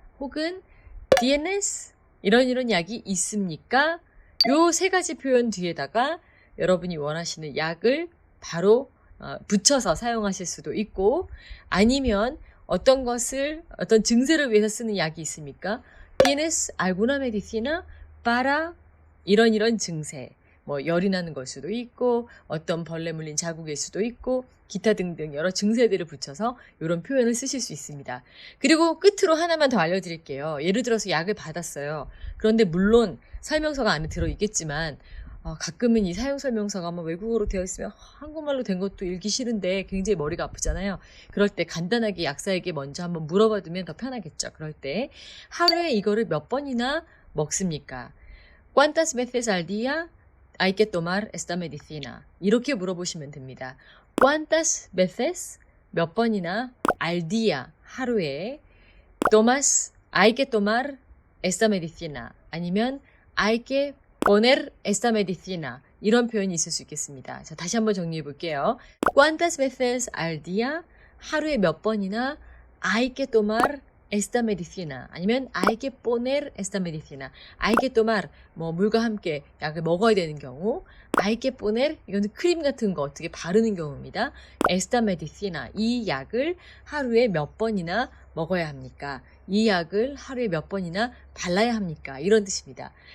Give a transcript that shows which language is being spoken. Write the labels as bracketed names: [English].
[Korean] 혹은 tienes 이런 약이 있습니까? 요 세 가지 표현 뒤에다가 여러분이 원하시는 약을 바로 붙여서 사용하실 수도 있고 아니면 어떤 증세를 위해서 쓰는 약이 있습니까? [Spanish] ¿Tienes alguna medicina para [Korean] 이런 증세? 열이 나는 걸 수도 있고 어떤 벌레 물린 자국일 수도 있고 기타 등등 여러 증세들을 붙여서 이런 표현을 쓰실 수 있습니다. 그리고 끝으로 하나만 더 알려드릴게요. 예를 들어서 약을 받았어요. 그런데 물론 설명서가 안에 들어있겠지만 가끔은 이 사용설명서가 외국어로 되어 있으면 한국말로 된 것도 읽기 싫은데 굉장히 머리가 아프잖아요. 그럴 때 간단하게 약사에게 먼저 한번 물어봐두면 더 편하겠죠. 그럴 때 하루에 이거를 몇 번이나 먹습니까? [Spanish] ¿Cuántas veces al día hay que tomar esta medicina? [Korean] 이렇게 물어보시면 됩니다. [Spanish] ¿Cuántas veces? [Korean] 몇 번이나 [Spanish] al día, [Korean] 하루에 [Spanish] hay que tomar esta medicina? [Korean] 아니면 [Spanish] hay que poner esta medicina? [Korean] 이런 표현이 있을 수 있겠습니다. 자, 다시 한번 정리해 볼게요. [Spanish] ¿Cuántas veces al día? [Korean] 하루에 몇 번이나 [Spanish] hay que tomar esta medicina [Korean] 아니면 [Spanish] hay que poner esta medicina. hay que tomar [Korean] 물과 함께 약을 먹어야 되는 경우 [Spanish] hay que poner [Korean] 이거는 크림 같은 거 어떻게 바르는 경우입니다. [Spanish] esta medicina [Korean] 이 약을 하루에 몇 번이나 먹어야 합니까? 이 약을 하루에 몇 번이나 발라야 합니까? 이런 뜻입니다.